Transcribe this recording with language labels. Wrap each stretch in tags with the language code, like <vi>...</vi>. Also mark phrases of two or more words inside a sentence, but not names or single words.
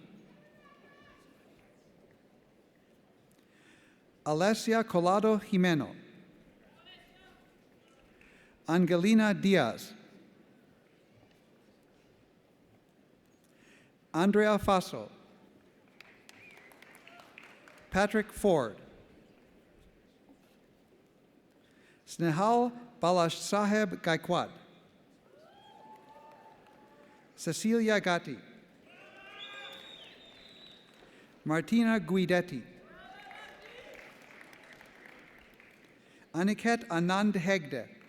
<en>Alessia Collado Jimeno. Angelina Diaz. Andrea Faso. Patrick Ford. Snehal Balash Saheb Gaikwad. Cecilia Gatti. Martina Guidetti. Aniket Anand Hegde.</en>